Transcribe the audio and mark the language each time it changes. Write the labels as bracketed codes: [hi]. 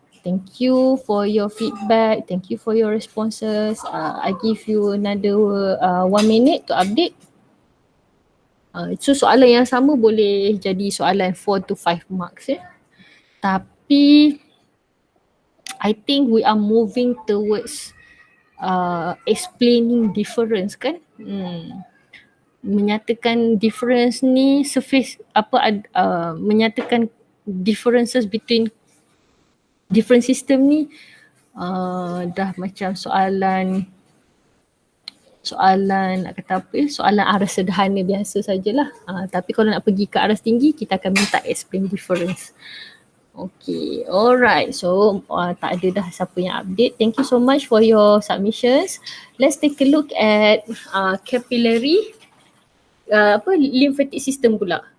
[en] Thank you for your feedback. Thank you for your responses. I give you another 1 minute to update. [ms] So soalan yang sama boleh jadi soalan [en] 4 to 5 marks [ms] ya. [en] Tapi I think we are moving towards explaining difference kan. [ms] Menyatakan difference ni [en] surface [ms] menyatakan [en] differences between different system [ms] ni dah macam soalan nak kata apa soalan aras sederhana biasa sajalah. Tapi kalau nak pergi ke aras tinggi kita akan minta [en] explain difference. Okay, alright. [ms] So tak ada dah siapa yang update. [en] Thank you so much for your submissions. Let's take a look at capillary lymphatic system pula.